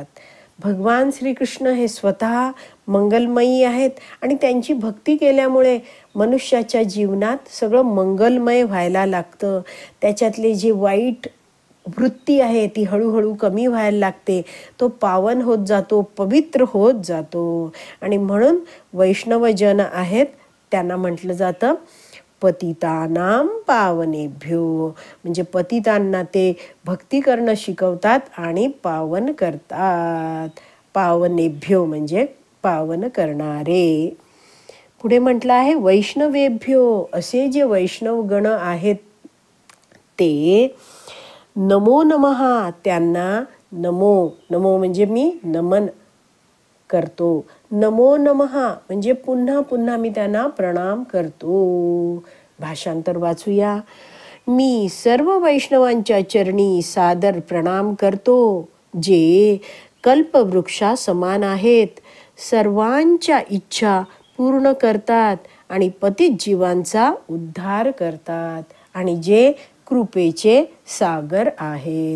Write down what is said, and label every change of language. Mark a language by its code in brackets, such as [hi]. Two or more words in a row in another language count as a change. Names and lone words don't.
[mr] भगवान श्रीकृष्ण हे स्वतः मंगलमयी आहेत आणि त्यांची भक्ती केल्यामुळे मनुष्याच्या जीवनात सगळं मंगलमय व्हायला लागतं. त्याच्यातले जे वाईट वृत्ती आहे ती हळूहळू कमी व्हायला लागते. तो पावन होत जातो, पवित्र होत जातो. आणि म्हणून वैष्णव जन आहेत त्यांना म्हटलं जातं [sa] पतितानां पावनेभ्यो. [mr] म्हणजे पतितांना ते भक्ती करणं शिकवतात आणि पावन करतात. पावनेभ्यो म्हणजे पावन करणारे. पुढे म्हटलं आहे वैष्णवेभ्यो. असे जे वैष्णव गण आहेत ते [sa] नमो नमः, [mr] त्यांना नमो, नमो म्हणजे मी नमन करतो. [sa] नमो नमः [mr] म्हणजे पुन्हा पुन्हा मी त्यांना प्रणाम करतो. भाषांतर वाचूया. मी सर्व वैष्णवांच्या चरणी सादर प्रणाम करतो, जे कल्पवृक्षा समान आहेत, सर्वांच्या इच्छा पूर्ण करतात आणि पतित जीवांचा उद्धार करतात आणि जे कृपेचे सागर आहेत.